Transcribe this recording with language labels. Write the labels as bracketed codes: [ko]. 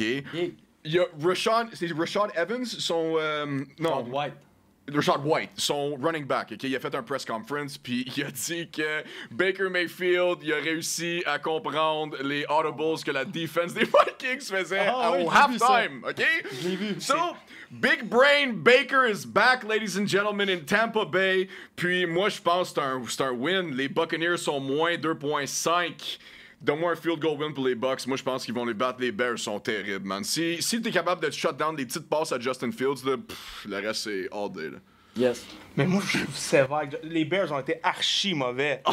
[fr] Il y a Rashad Evans, son... non, White. Rashad White, son running back, OK? Il a fait un [en] press conference, [fr] puis il a dit que Baker Mayfield, il a réussi à comprendre les audibles que la defense des Vikings faisait au halftime, OK? Je l'ai vu. [en] So, Big Brain Baker is back, ladies and gentlemen, in Tampa Bay. [fr] Puis moi, je pense que c'est un win. Les Buccaneers sont moins 2.5. Donne-moi un [en] field goal win [fr] pour les Bucks. Moi, je pense qu'ils vont les battre. Les Bears sont terribles, man. Si t'es capable de [en] shut down [fr] des petites passes à Justin Fields, là, le reste, c'est [en] all day. [fr] Là. [en] Yes. [fr] Mais moi, je trouve sévère. Les Bears ont été archi mauvais.